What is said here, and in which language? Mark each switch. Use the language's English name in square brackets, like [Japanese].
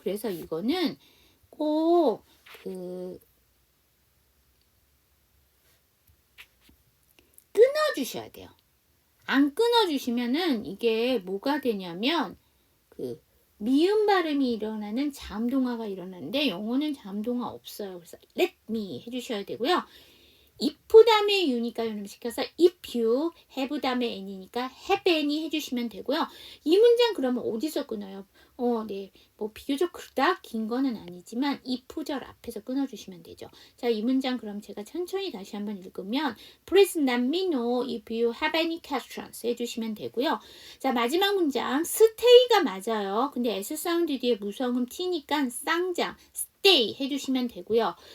[Korean] 그래서 이거는 꼭 끊어주셔야 돼요. 안 끊어주시면은 이게 뭐가 되냐면 미음 발음이 일어나는 자음동화가 일어나는데 영어는 자음동화 없어요. 그래서 let me 해주셔야 되고요. if 다음에 you니까 연음시켜서 if you, have 다음에 any니까 have any 해주시면 되고요. 이 문장 그러면 어디서 끊어요? 네, 비교적 그닥 긴 거는 아니지만 if절 앞에서 끊어주시면 되죠. 자, 이 문장 그럼 제가 천천히 다시 한번 읽으면 [English] Please let me know if you have any questions [Korean] 해주시면 되고요. 자, 마지막 문장 stay가 맞아요. 근데 S 사운드 뒤에 무성음 T니까 쌍장 stay 해주시면 되고요.